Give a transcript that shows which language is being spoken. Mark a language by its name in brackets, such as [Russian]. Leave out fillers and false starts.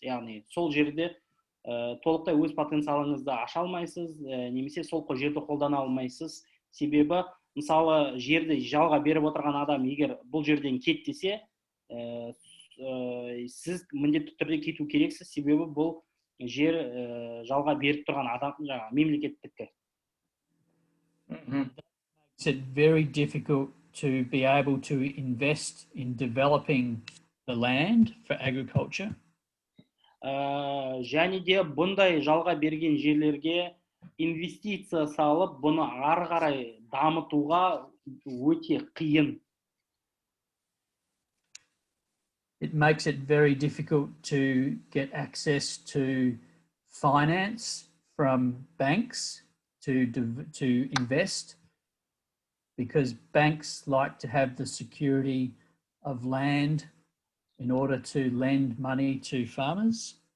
[Kazakh] Яғни сол жерде толықтай өз потенциалыңызды аша алмайсыз, немесе сол жерді қолдана алмайсыз. Себебі мысалы жерді жалға беріп отырған адам егер бұл жерден кет десе, сіз міндетті түрде кету керексіз, себебі бұл жер жалға беріп тұрған адам жаңағы мемлекеттікі. [English] Makes it very difficult to be able to invest in developing the land for agriculture. [Kazakh] Және де бұндай жалға берген жерлерге инвестиция салып, бұны ары қарай дамытуға өте қиын. [English] It makes it very difficult to get access to finance from banks to invest, because banks like to have the security of land in order to lend money to farmers.